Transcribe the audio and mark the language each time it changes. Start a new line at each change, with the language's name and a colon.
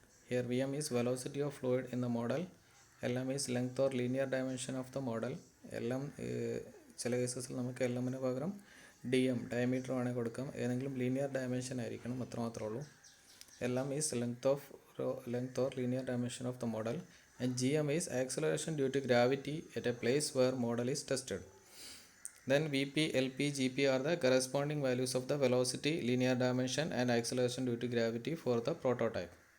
English: Here Vm is velocity of fluid in the model, Lm is length or linear dimension of the model.
Malayalam: Lm ചില കേസസിൽ നമുക്ക് എല്ലമ്മിന് പകരം DM diameter വേണേൽ കൊടുക്കാം, ഏതെങ്കിലും linear dimension ആയിരിക്കണം, അത്രമാത്രമേ ഉള്ളൂ.
English: Lm is length or linear dimension of the model, and Gm is acceleration due to gravity at a place where model is tested. Then Vp, Lp, Gp are the corresponding values of the velocity, linear dimension and acceleration due to gravity for the prototype.